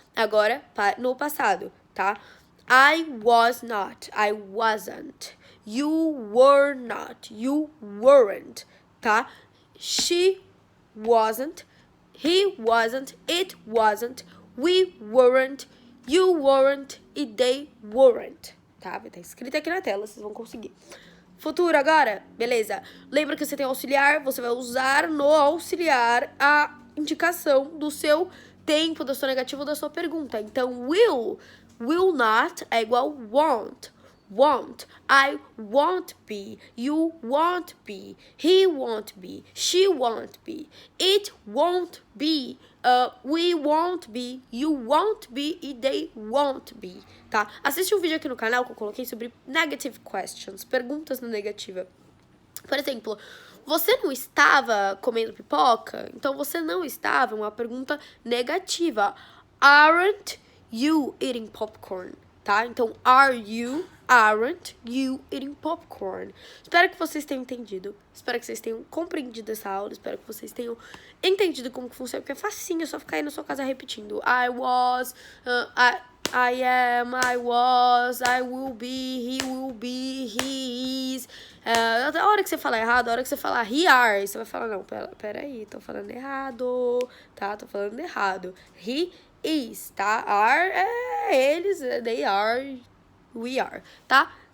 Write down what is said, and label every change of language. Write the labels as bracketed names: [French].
[Portuguese] Agora, no passado, tá? [English] I was not, I wasn't. You were not, you weren't, tá? She wasn't, he wasn't, it wasn't. We weren't, you weren't e they weren't, tá? [Portuguese] Vai estar escrito aqui na tela, vocês vão conseguir. Futuro agora, beleza. Lembra que você tem auxiliar, você vai usar no auxiliar a indicação do seu tempo, da sua negativa ou da sua pergunta. Então, will not é igual won't. [English] I won't be. You won't be. He won't be. She won't be. It won't be. We won't be. You won't be. E they won't be. Tá? [Portuguese] Assiste um vídeo aqui no canal que eu coloquei sobre negative questions. Perguntas na negativa. Por exemplo, você não estava comendo pipoca? Então, você não estava, uma pergunta negativa. [English] Aren't you eating popcorn? Tá? Então, aren't you eating popcorn? [Portuguese] Espero que vocês tenham entendido. Espero que vocês tenham compreendido essa aula. Espero que vocês tenham entendido como que funciona. Porque é facinho, é só ficar aí na sua casa repetindo. [English] I was, I am, I was, I will be, he will be, he is. [Portuguese] A hora que você falar errado, a hora que você falar he are, você vai falar, não, peraí, tô falando errado, tá? Tô falando errado. [English] He is, tá? Are é eles, they are, we are, tá?